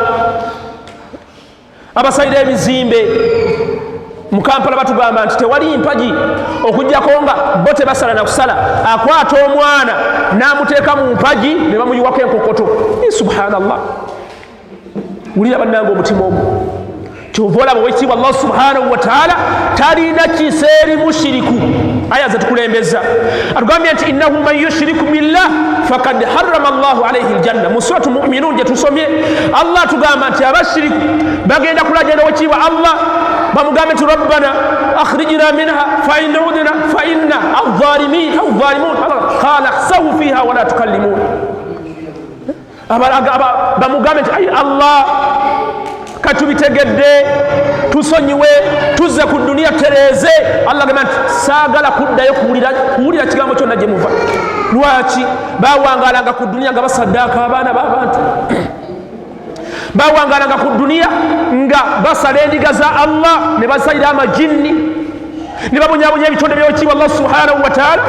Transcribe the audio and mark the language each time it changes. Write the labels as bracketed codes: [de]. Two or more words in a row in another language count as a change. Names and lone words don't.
[lg] abasalira emizimbe mu Kampala batugamba nti tewali mpagi okujjako nga bo tebasala na kusala akwata omwana n'amuteeka mu mpagi ne bamuyiwako enkokoto subhanallah wulira bannanga omutima ogwo kyova olaba owekitiibwa [ar] الله سبحانه وتعالى [lg] talina kiseeri mushiriku aya zetukulembeza atugambye nti [ar] إنه من يشرك بالله فقد حرم الله عليه الجنة [lg] mu suratu mu'minun gye tusomye Allah atugamba nti abashiriku bagenda kulajana owekitiibwa Allah bamugambe nti [ar] ربنا أخرجنا منها فإن عدنا فإنا ظالمون قال اخسئوا فيها ولا تكلمون. [lg] Bamugambe nti ayi Allah katubitegedde tusonyiwe tuzze ku duniya tutereeze. Allah gamba nti saagala kuddayo kuwulira kigambo kyonna gye muva. Lwaki? Bawangalanga ku duniya nga basaddaaka abaana b'abantu, bawangalanga ku duniya nga basala endiga za Allah ne basalira amajinni ne babonyabonya ebitonde by'ekitiibwa [ar] الله سبحانه وتعالى.